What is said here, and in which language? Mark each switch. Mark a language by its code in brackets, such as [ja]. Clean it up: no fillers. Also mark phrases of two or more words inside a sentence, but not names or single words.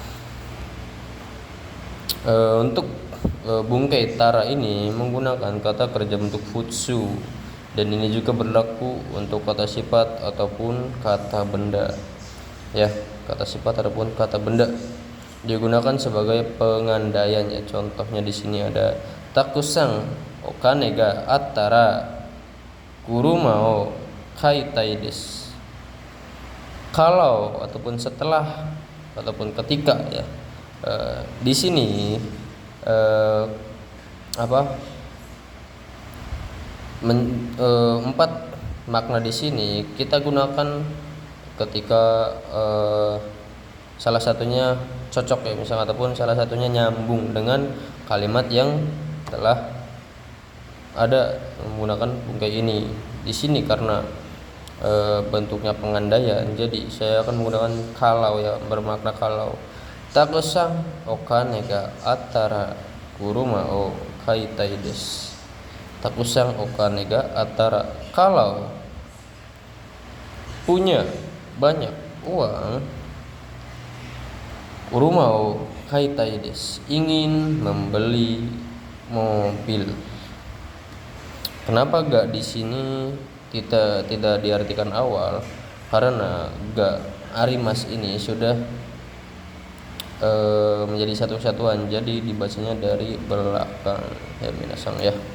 [id] Untuk [ja] 文型たら [id] ini menggunakan kata kerja bentuk futsu, dan ini juga berlaku untuk kata sifat ataupun kata benda, ya. Kata sifat ataupun kata benda digunakan sebagai pengandaian, ya. Contohnya di sini ada [ja] たくさんお金があったら車を買いたいです. [id] Kalau ataupun setelah ataupun ketika, ya. Di sini empat makna di sini kita gunakan ketika salah satunya cocok, ya misalnya, ataupun salah satunya nyambung dengan kalimat yang telah ada menggunakan bungkai ini di sini, karena bentuknya pengandaian, jadi saya akan menggunakan kalau ya, bermakna kalau. [ja] たくさんお金があったら車を買いたいです. たくさんお金があったら, [id] kalau punya banyak uang, [ja] 車を買いたいです, [id] ingin membeli mobil. Kenapa gak di sini tidak diartikan awal? Karena [ja] があります [id] ini sudah menjadi satu kesatuan, jadi dibacanya dari belakang ya minasang ya.